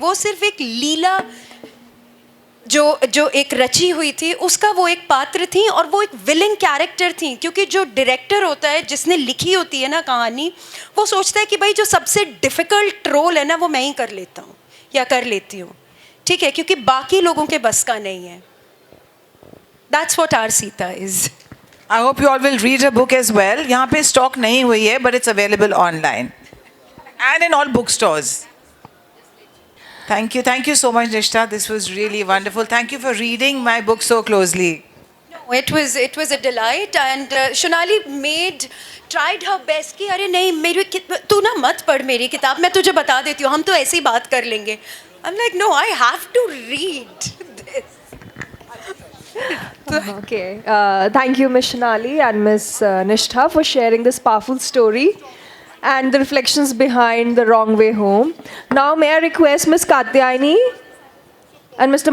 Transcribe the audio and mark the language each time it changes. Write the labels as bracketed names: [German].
[Hindi] वो सिर्फ एक लीला जो एक रची हुई थी, उसका वो एक पात्र थी, और वो एक विलन कैरेक्टर थी. क्योंकि जो डायरेक्टर होता है, जिसने लिखी होती है ना कहानी, वो सोचता है कि भाई जो सबसे डिफ़िकल्ट रोल है ना, वो मैं ही कर लेता हूँ या कर लेती हूँ, ठीक है, क्योंकि बाकी लोगों के बस का नहीं है. [English] That's what our Sita is. I hope you all will read her book as well. [Hindi] यहाँ पे स्टॉक नहीं हुई है, [English] but it's available online and in all bookstores. Thank you so much, Nishtha. This was really wonderful. Thank you for reading my book so closely. No, it was a delight, and Shonali tried her best [Hindi] कि अरे नहीं, मेरी तू ना मत पढ़ मेरी किताब, मैं तुझे बता देती हूँ, हम तो ऐसी बात कर लेंगे. [English] I'm like, no, I have to read this. Okay. Thank you, Ms. Shanali and Ms. Nishtha, for sharing this powerful story and the reflections behind The Wrong Way Home. Now, may I request Ms. Katyayani and Mr.